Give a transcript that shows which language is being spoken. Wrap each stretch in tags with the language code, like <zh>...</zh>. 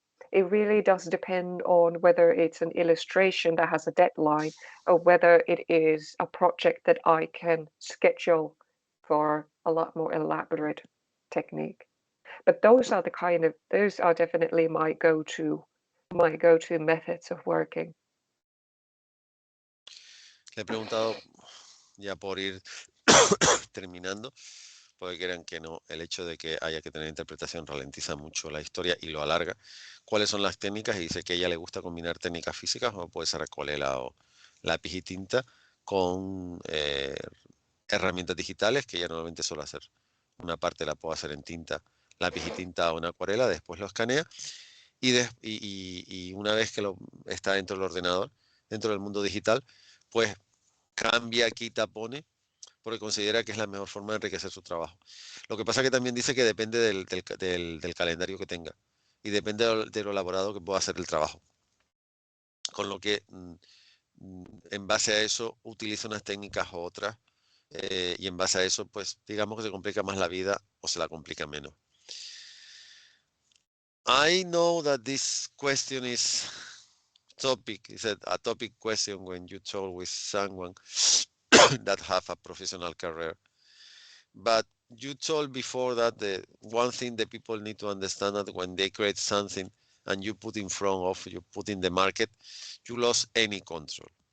<en>It really does depend on whether it's an illustration that has a deadline or whether it is a project that I can schedule for a lot more elaborate technique. But those are those are definitely my go-to methods of working.</en> <es>Le he preguntado, ya por ir terminando, porque crean que no, el hecho de que haya que tener interpretación ralentiza mucho la historia y lo alarga. ¿Cuáles son las técnicas? Y dice que a ella le gusta combinar técnicas físicas, como puede ser acuarela o lápiz y tinta, con herramientas digitales, que ella normalmente suele hacer. Una parte la puedo hacer en tinta, lápiz y tinta o una acuarela, después lo escanea y una vez que está dentro del ordenador, dentro del mundo digital, pues cambia, quita, pone, porque considera que es la mejor forma de enriquecer su trabajo. Lo que pasa que también dice que depende del calendario que tenga y depende de lo elaborado que pueda hacer el trabajo. Con lo que en base a eso utiliza unas técnicas u otras y en base a eso, pues digamos que se complica más la vida o se la complica menos.</es> <en>I know that this question is a topic question when you talk with someone that have a professional career. But you told before that the one thing that people need to understand that when they create something and you put in front of, you put in the market, you lost any control.</en>